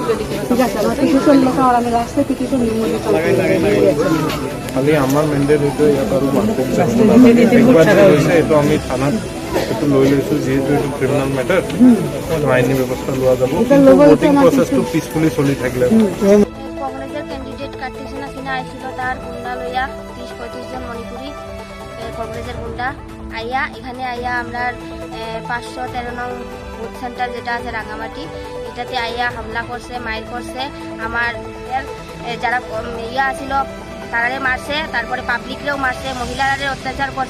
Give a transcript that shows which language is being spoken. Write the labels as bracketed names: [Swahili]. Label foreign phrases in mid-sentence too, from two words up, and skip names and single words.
[Assamese] খালি আমার মেন্ডেট হয়তো ইয়াত আৰু হৈছে এইটো আমি থানাত এইটো লৈ লৈছোঁ, যিহেতু এইটো [English] criminal matter [Assamese] আইনী ব্যৱস্থা লোৱা যাব। ভোটিং প্ৰচেছটো পিছফুলি চলি থাকিলে [Bangla] কংগ্রেসের ক্যান্ডিডেট কার্তিক সেনা সিনহা আইছিল, তার গুন্ডা লইয়া 30-35 জন মণিপুরি কংগ্রেসের গুন্ডা আইয়া এখানে আইয়া আমরা 513 নং [English] vote centre [Bangla] যেটা আছে রাঙামাটি, এটাতে আইয়া হামলা করছে, মাইর করছে। আমার যারা ইয়া আছিল তারারে মারছে, তারপরে পাবলিকরেও মারছে, মহিলারে অত্যাচার করছে।